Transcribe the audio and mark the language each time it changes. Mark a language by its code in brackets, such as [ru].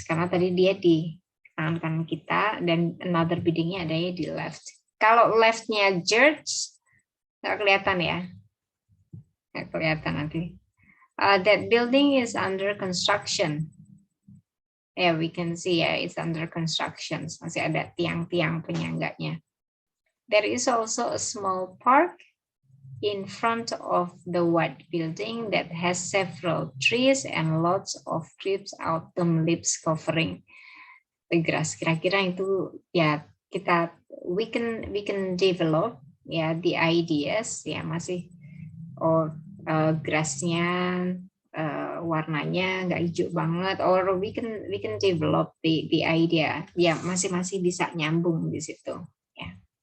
[id] Karena tadi dia di kanan kita dan another buildingnya adanya di left. Kalau leftnya church nggak kelihatan ya, nggak kelihatan nanti. [en] That building is under construction. Yeah, we can see it's under construction. [id] Masih ada tiang-tiang penyangganya. [en] There is also a small park in front of the white building that has several trees and lots of crisp autumn leaves covering the grass. [id] Kira-kira itu ya [en] we can develop the ideas [id] masih grassnya warnanya nggak hijau banget, [en] or we can develop the idea [id] masih bisa nyambung di situ ya.